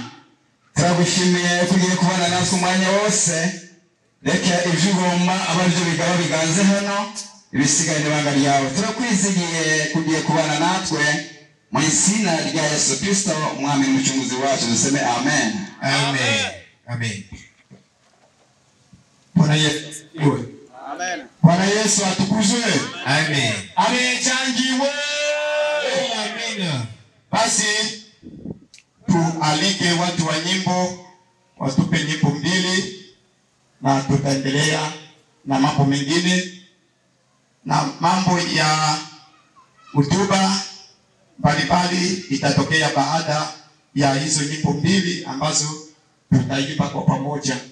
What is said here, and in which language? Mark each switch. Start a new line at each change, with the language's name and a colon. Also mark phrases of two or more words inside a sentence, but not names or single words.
Kinyarwanda: Turagushimiye tugiye kubana natwe umwanya wose. Reka ibyo ugomba ababyo bigaba biganze hano. Ibisigaye n'ibanga ryawe. Turakwizigiye kugiye kubana natwe mu izina rya Yesu Kristo umwami n'umucunguzi wacu. Duseme amen.
Swahili: Amen. Amen. Bwana Yesu asifiwe. amen. Bwana Yesu atukuzwe. Amen. Amechangiwe. Amen. Basi tualike watu wa nyimbo watupe nyimbo mbili na tutaendelea na mambo mengine na mambo ya hotuba mbalimbali itatokea baada ya hizo nyimbo mbili ambazo tutaimba kwa pamoja.